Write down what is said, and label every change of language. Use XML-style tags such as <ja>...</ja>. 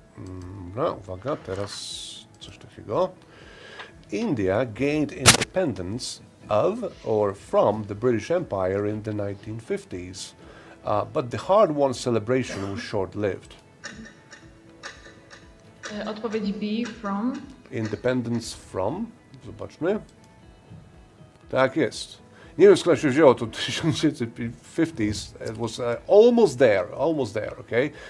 <pl>Dobra, uwaga, teraz coś takiego.</pl> <en>India gained independence of or from the British Empire in the 1950s, but the hard-won celebration was short-lived.</en> <pl>Odpowiedź B, from.</pl> <en>Independence from.</en> <pl>Zobaczmy. Tak jest. Nie wiem, skąd się wzięło to 1950s.</pl> <en>It was almost there, okay?</en>